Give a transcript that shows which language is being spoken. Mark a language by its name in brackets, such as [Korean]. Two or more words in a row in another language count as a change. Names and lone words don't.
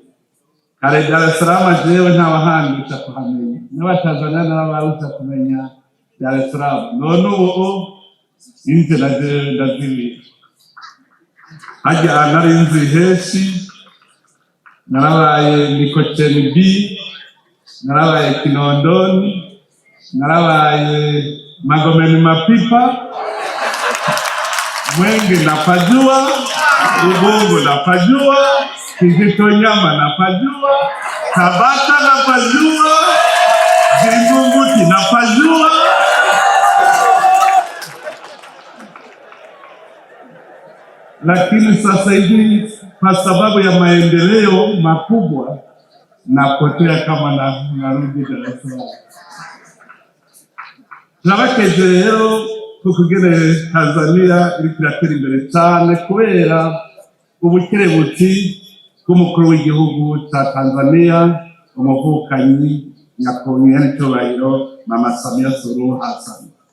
[Rundi] Kare Dar es Salaam jewe ntabahandisha kuhamenya, n'abatanzania n'abaruta kumenya Dar es Salaam. None ubu inzira ndazibira. Hajya nari nzi Heshi, narabaye Mikocheni B, narabaye Kinondoni, narabaye Magomeni Mapipa, [Swahili] Mwenge napajua, Ubungo napajua, Kijitonyama napajua, Tabata napajua, Vingunguti napajua. Lakini sasa hivi kwa sababu ya maendeleo makubwa napotea kama narudi Dar es Salaam. [Rundi] Turabakeje rero kukugene Tanzania iri kuratera imbere cyane kubera ubukerebutsi bw'umukuru w'igihugu cya Tanzania, umuvukanyi nyakubahwa n'icyubahiro Mama Samia Suluhu Hassan.